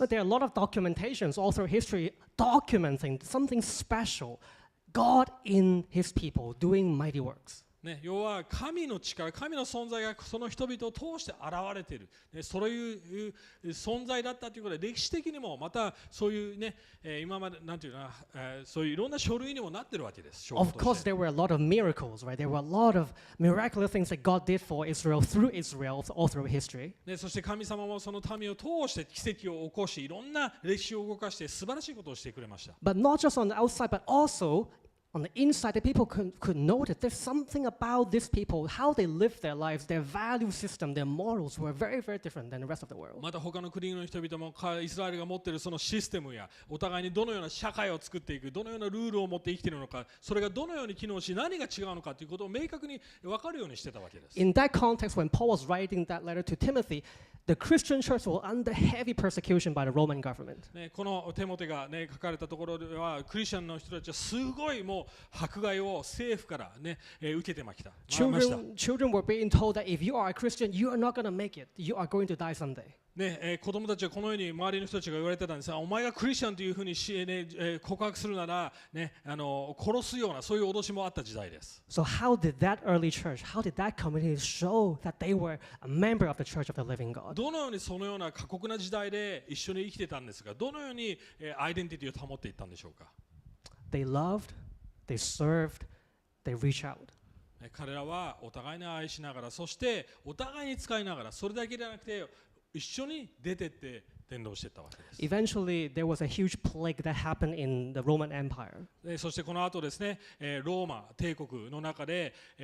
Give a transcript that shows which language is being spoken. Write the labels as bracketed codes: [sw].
[en] But there are a lot of documentations all through history documenting something special, God in His people doing mighty works. [ja] ね、要は神の力、神の存在がその人々を通して現れている、ね、そういう存在だったということで歴史的にもまたそういうね、今までなんていうかな、そういういろんな書類にもなっているわけです。 [en] Of course, there were a lot of miracles, right? There were a lot of miraculous things that God did for Israel through Israel all through history. [ja] ね、そして神様もその民を通して奇跡を起こし、いろんな歴史を動かして素晴らしいことをしてくれました。 [en] But not just on the outside, but also on the inside, the people could notice there's something about these people, how they live their lives, their value system, their morals were very, very different than the rest of the world. [ja] また他の国の人々もイスラエルが持っているそのシステムやお互いにどのような社会を作っていく、どのようなルールを持って生きているのか、それがどのように機能し何が違うのかということを明確に分かるようにしてたわけです。 [en] In that context, when Paul was writing that letter to Timothy, the Christian church was under heavy persecution by the Roman government. [ja] ね、このテモテが、ね、書かれたところではクリスチャンの人たちはすごいもう迫害を政府から、ね受けてました。 [en] Children were being told that if you are a Christian, you are not going to make it. You are going to die someday. [ja] ね子供たちはこのように周りの人たちが言われてたんですが、お前がクリスチャンというふうに告白するなら、ね、殺すようなそういう脅しもあった時代です。 [en] So how did that early church, how did that community show that they were a member of the church of the living God? [ja] どのようにそのような過酷な時代で一緒に生きてたんですが、どのようにアイデンティティを保っていったんでしょうか。 [en] They loved, they served, they reached out. [ja] 彼らはお互いに愛しながら、そしてお互いに使いながら、それだけではなくて一緒に出てって伝道していったわけです。 [en] Eventually, there was a huge plague that happened in the Roman Empire. [ja] そしてこの後ですね、ローマ帝国の中で、